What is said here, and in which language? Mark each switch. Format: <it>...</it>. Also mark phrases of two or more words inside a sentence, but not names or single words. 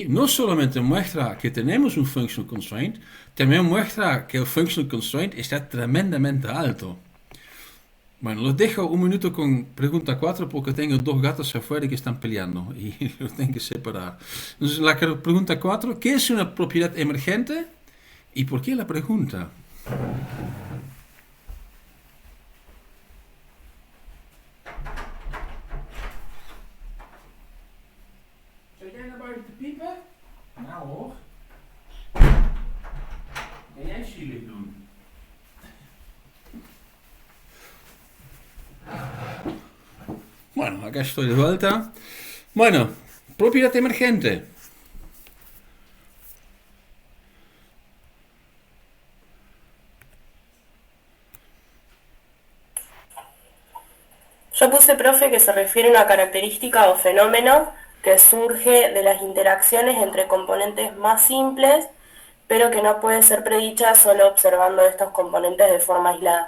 <es>No solamente muestra que tenemos un</es> <en>functional constraint,</en> <es>también muestra que el</es> <en>functional constraint</en> <es>está tremendamente alto. Bueno, los dejo un minuto con pregunta 4 porque tengo 2 gatos afuera que están peleando y los tengo que separar. Entonces, la pregunta 4, ¿qué es una propiedad emergente? ¿Y por qué la pregunta?</es> <nl>Zou jij naar buiten te piepen? Nou hoor. Kan jij zielig doen?</nl> <es>Bueno, acá estoy de vuelta. Bueno, propiedad emergente. Yo puse, profe, que se refiere a una característica o fenómeno que surge de las interacciones entre componentes más simples, pero que no puede ser predicha solo observando estos componentes de forma aislada.</es>